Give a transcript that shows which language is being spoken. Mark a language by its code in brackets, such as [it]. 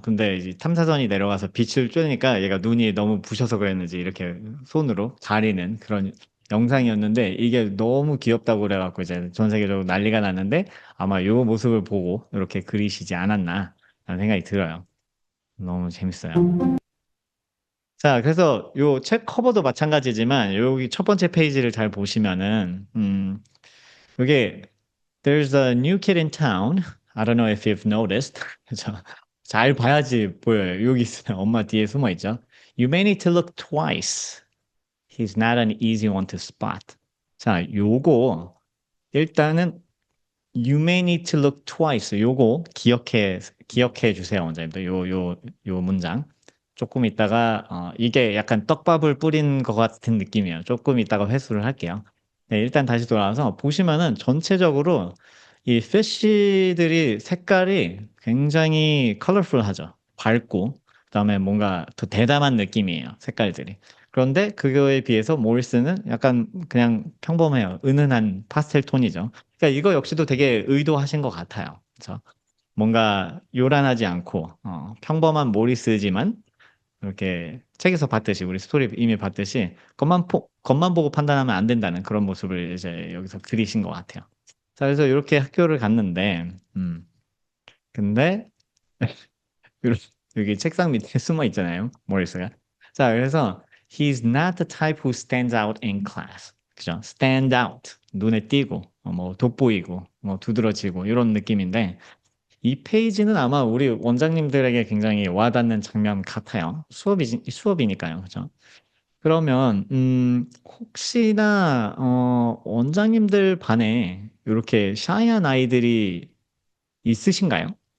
[ko] 근데 이제 탐사선이 내려가서 빛을 쬐니까 얘가 눈이 너무 부셔서 그랬는지 이렇게 손으로 가리는 그런 영상이었는데 이게 너무 귀엽다고 그래갖고 이제 전 세계적으로 난리가 났는데 아마 요 모습을 보고 이렇게 그리시지 않았나 라는 생각이 들어요. 너무 재밌어요. 자, 그래서 요 책 커버도 마찬가지지만 여기 첫 번째 페이지를 잘 보시면은 요게 [en] There's a new kid in town. I don't know if you've noticed. [ko] 그죠? 잘 봐야지 보여요. 여기 있어요. 엄마 뒤에 숨어 있죠. [en] You may need to look twice. He's not an easy one to spot. [ko] 자, 요거 일단은 [en] You may need to look twice. [ko] 요거 기억해 주세요, 원장님들. 요 문장. 조금 있다가 이게 약간 떡밥을 뿌린 것 같은 느낌이에요. 조금 있다가 회수를 할게요. 네, 일단 다시 돌아와서 보시면은 전체적으로 이 피쉬들이 색깔이 굉장히 컬러풀하죠. 밝고 그다음에 뭔가 더 대담한 느낌이에요. 색깔들이. 그런데 그거에 비해서 모리스는 약간 그냥 평범해요. 은은한 파스텔 톤이죠. 그러니까 이거 역시도 되게 의도하신 것 같아요. 그래서 뭔가 요란하지 않고 평범한 모리스지만 이렇게 책에서 봤듯이 우리 스토리 이미 봤듯이 겉만 보고 판단하면 안 된다는 그런 모습을 이제 여기서 그리신 것 같아요. 자, 그래서 이렇게 학교를 갔는데, 근데 요- 여기 책상 밑에 숨어 있잖아요, 모리스가. 자, 그래서 [en] he's not the type who stands out in class. [ko] 그죠? stand out. 눈에 띄고, 뭐 돋보이고, 뭐 두드러지고 이런 느낌인데 이 페이지는 아마 우리 원장님들에게 굉장히 와닿는 장면 같아요. 수업이니까요. 그죠? 그러면, 혹시나, 원장님들 반에 이렇게 샤이한 아이들이 있으신가요?